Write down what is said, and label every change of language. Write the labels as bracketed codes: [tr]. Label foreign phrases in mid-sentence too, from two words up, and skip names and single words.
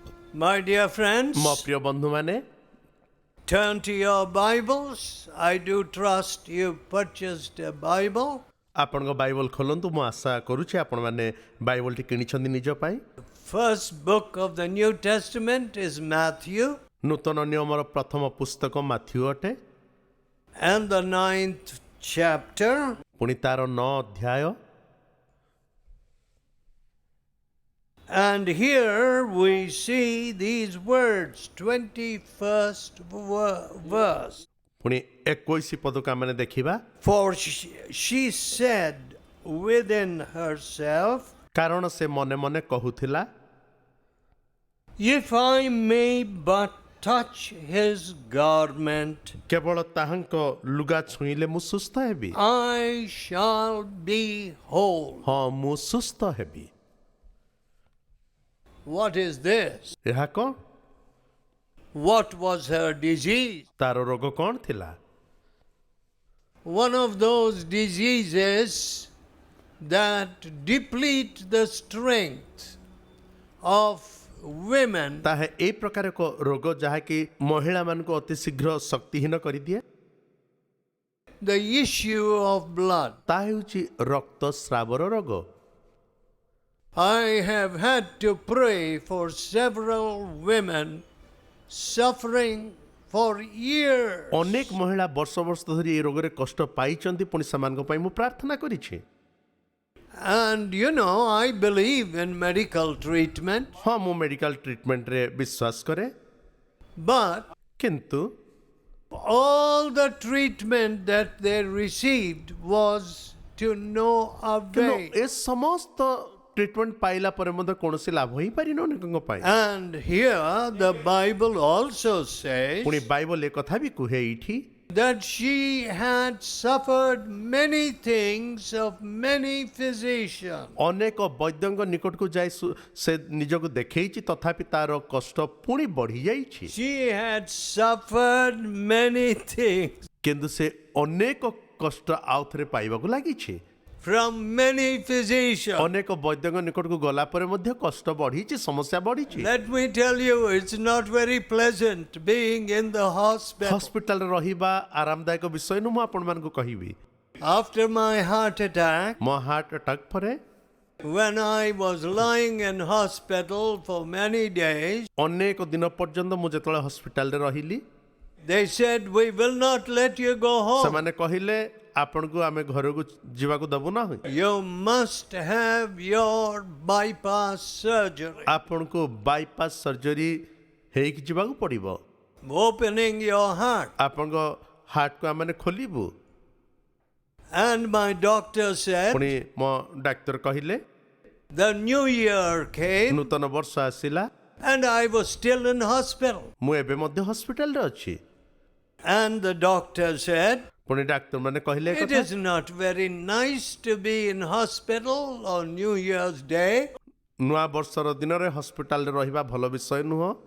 [en] My dear friends, [or] ମୋ ପ୍ରିୟ ବନ୍ଧୁମାନେ, [en] turn to your Bibles. I do trust you purchased a Bible. [or] ଆପଣଙ୍କ ବାଇବଲ ଖୋଲନ୍ତୁ। ମୁଁ ଆଶା କରୁଛି ଆପଣମାନେ ବାଇବଲଟି କିଣିଛନ୍ତି ନିଜ ପାଇଁ। [en] First book of the New Testament is Matthew, [or] ନୂତନ ନିୟମର ପ୍ରଥମ ପୁସ୍ତକ ମାଥ୍ୟୁ ଅଟେ, [en] and the 9th chapter. [or] ପୁଣି ତାର 9 ଅଧ୍ୟାୟ। [en] And here we see these words, 21st verse. [or] ପୁଣି 21 ପଦକୁ ଆମେ ଦେଖିବା। [en] For she said within herself, [or] କାରଣ ସେ ମନେ ମନେ କହୁଥିଲା, [en] if I may but touch his garment, [or] କେବଳ ତାହାଙ୍କ ଲୁଗା ଛୁଇଁଲେ ମୁଁ ସୁସ୍ଥ ହେବି। [en] I shall be whole. [or] ହଁ, ମୁଁ ସୁସ୍ଥ ହେବି। [en] What is this? [or] ଏହା କ'ଣ? [en] What was her disease? [or] ତାର ରୋଗ କ'ଣ ଥିଲା? [en] One of those diseases that deplete the strength of women. [or] ତାହା ଏଇ ପ୍ରକାର ଏକ ରୋଗ ଯାହାକି ମହିଳାମାନଙ୍କୁ ଅତି ଶୀଘ୍ର ଶକ୍ତିହୀନ କରିଦିଏ। [en] The issue of blood. [or] ତାହା ହେଉଛି ରକ୍ତସ୍ରାବର ରୋଗ। [en] I have had to pray for several women suffering for years. [or] ଅନେକ ମହିଳା ବର୍ଷ ବର୍ଷ ଧରି ଏହି ରୋଗରେ କଷ୍ଟ ପାଇଛନ୍ତି, ପୁଣି ସେମାନଙ୍କ ପାଇଁ ମୁଁ ପ୍ରାର୍ଥନା କରିଛି। [en] And you know, I believe in medical treatment, [or] ହଁ, ମୁଁ [en] medical treatmentରେ [or] ବିଶ୍ୱାସ କରେ, [en] but [or] କିନ୍ତୁ [en] all the treatment that they received was to no avail. [or] ଏ ସମସ୍ତ ଟ୍ରିଟମେଣ୍ଟ ପାଇଲା ପରେ ମଧ୍ୟ କୌଣସି ଲାଭ ହେଇପାରିନି ଅନେକଙ୍କ ପାଇଁ। [en] And here the Bible also says [or] ପୁଣି ବାଇବଲ ଏ କଥା ବି କୁହେ ଏଇଠି [en] that she had suffered many things of many physicians. [or] ଅନେକ ବୈଦ୍ୟଙ୍କ ନିକଟକୁ ଯାଇ ସେ ନିଜକୁ ଦେଖେଇଛି, ତଥାପି ତାର କଷ୍ଟ ପୁଣି ବଢି ଯାଇଛି। [en] She had suffered many things [or] କିନ୍ତୁ ସେ ଅନେକ କଷ୍ଟ ଆଉଥରେ ପାଇବାକୁ ଲାଗିଛି। [en] from many physicians. [or] ଅନେକ ବୈଦ୍ୟଙ୍କ ନିକଟକୁ ଗଲା ପରେ ମଧ୍ୟ କଷ୍ଟ ବଢିଛି, ସମସ୍ୟା ବଢିଛି। [en] Let me tell you, it's not very pleasant being in the hospital. [or] ହସ୍ପିଟାଲରେ ରହିବା ଆରାମଦାୟକ ବିଷୟ ନୁହଁ। ମୁଁ ଆପଣମାନଙ୍କୁ କହିବି, [en] After my heart attack, [or] ମୋ [en] heart attack [or] ପରେ [en] when I was lying in hospital for many days, [or] ଅନେକ ଦିନ ପର୍ଯ୍ୟନ୍ତ ମୁଁ ଯେତେବେଳେ ହସ୍ପିଟାଲରେ ରହିଲି, [en] they said, we will not let you go home. [or] ସେମାନେ କହିଲେ ଆପଣଙ୍କୁ ଆମେ ଘରକୁ ଯିବାକୁ ଦେବୁ ନାହିଁ, [en] You must have your bypass surgery, [or] ଆପଣଙ୍କୁ [en] bypass surgery [or] ହେଇକି ଯିବାକୁ ପଡ଼ିବ। [en] opening your heart. [or] ଆପଣଙ୍କ ହାର୍ଟକୁ ଆମେ ଖୋଲିବୁ। [en] And my doctor said, [or] ପୁଣି ମୋ ଡାକ୍ତର କହିଲେ, [en] the new year came [or] ନୂତନ ବର୍ଷ ଆସିଲା, [en] and I was still in hospital. [or] ମୁଁ ଏବେ ମଧ୍ୟ ହସ୍ପିଟାଲରେ ଅଛି। [en] And the doctor said, [or] ପୁଣି ଡାକ୍ତର ମାନେ କହିଲେ ଏ [en] it [or] କଥା, [en] is not very nice to be in hospital on New Year's Day. [or] ନୂଆ ବର୍ଷର ଦିନରେ ହସ୍ପିଟାଲରେ ରହିବା ଭଲ ବିଷୟ ନୁହଁ।